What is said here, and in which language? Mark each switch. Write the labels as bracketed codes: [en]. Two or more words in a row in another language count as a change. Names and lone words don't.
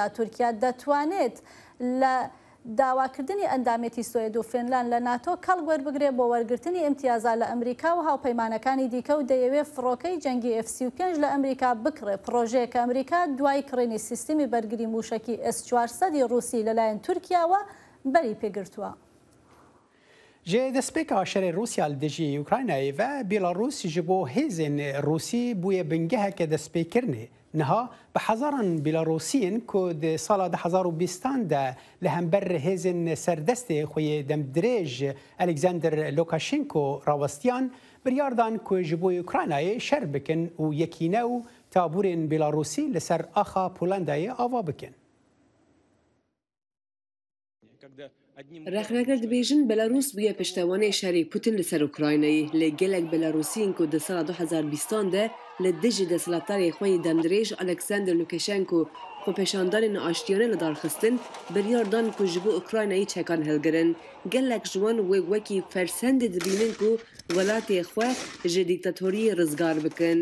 [ckb] تورکیا دەتوانێت لە داواکردنی ئەندامەتی سوئید و فینلاند لە ناتۆ کەڵگوەربگرێت بۆ وەرگرتنی ئیمتیازات لە ئەمریکا و هاوپەیمانەکانی دیکە و دەیەوێت فڕۆکەی جەنگی F-35 لە ئەمریکا بکڕێ. پرۆژەیە کە ئەمریکا دوای کڕینی سیستمی بەرگری موشکی S-400 رووسی لەلایەن تورکیاوە بەری پێگرتووە. [ku] ji destpêka şerê Rûsya li dijî Ukraynayê ve Bêlarûs ji bo hêzên Rûsî bûye bingeheke destpêkirinê. Niha bi hezaran Bêlarûsiyên ku di sala 2020 de li hember hêzên serdestê xwe demdirêj Alexander Lukashenko rawestiyan biryar dan ku ji bo Ukraynayê şer bikin û yekîne û taborên Bêlarûsî li ser axa Polandayê ava bikin. رەخنەکە دەبێژن بەلاروس بووە پشتەوانەی شەری پوتین لەسەر ئوکراینایی لە گەلێک بەلاروسین و دە ساڵ 2020 de li dijî desthilatdarê xwe demdirêj Alexander Lukashenko xwepêşandanên aştiyane li darxistin biryar dan ku ji bo Ukraynayê çekan hilgirin. Gelek ji wan wê wekî fersendê dibînin ku welatê xwe ji dîktatoriyê rizgar bikin.